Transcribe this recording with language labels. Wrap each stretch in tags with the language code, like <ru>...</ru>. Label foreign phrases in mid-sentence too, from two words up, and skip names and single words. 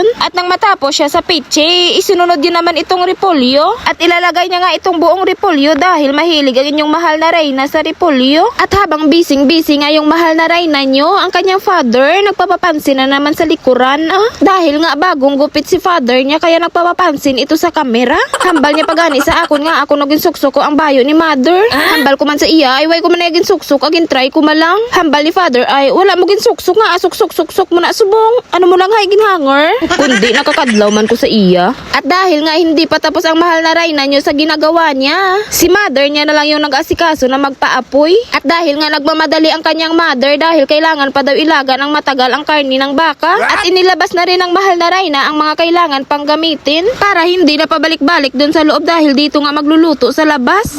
<tl>At nang matapos siya sa pitchay, isinunod niya naman itong repolyo. At ilalagay niya nga itong buong repolyo dahil mahilig ang inyong mahal na Reyna sa repolyo. At habang busy nga yung mahal na Reyna nyo, ang kanyang father nagpapapansin na naman sa likuran. Dahil nga bagong gupit si father niya kaya nagpapapansin ito sa kamera.</tl> <hil>Hambal niya pagani sa akon nga ako naging suksok ko ang bayo ni mother. Hambal ko man sa iya ay way ko man naging suksok agin try ko malang. Hambal ni father ay wala mo gin suksok nga suksok mo na subong. Ano mo lang hay ginhanger? Kundi nakakadlaw man ko sa iya.</hil> <tl>At dahil nga hindi pa tapos ang mahal na Reyna nyo sa ginagawa niya, si mother niya na lang yung nag-asikaso na magpaapoy. At dahil nga nagmamadali ang kanyang mother dahil kailangan pa daw ilaga ng matagal ang karni ng baka. At inilabas na rin ng mahal na Reyna ang mga kailangan pang gamitin para hindi na pabalik-balik dun sa loob dahil dito nga magluluto sa labas.</tl>